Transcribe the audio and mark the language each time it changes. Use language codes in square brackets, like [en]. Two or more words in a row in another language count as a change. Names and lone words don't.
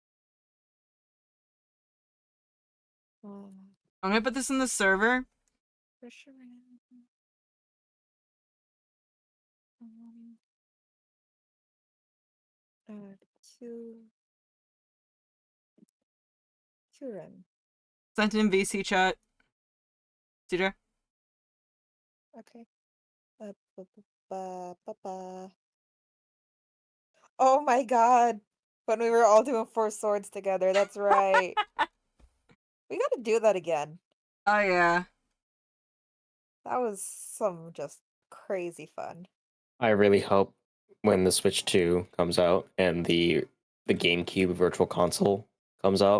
[en] I'm gonna put this in the server. Fisherman. Um, uh, Q. Curin. Sent in VC chat. Cedar. Okay. Ba, ba, ba, ba, ba. Oh my god. When we were all doing Four Swords together, that's right. We gotta do that again. Oh yeah. That was some just crazy fun. I really hope when the Switch 2 comes out and the GameCube Virtual Console comes out,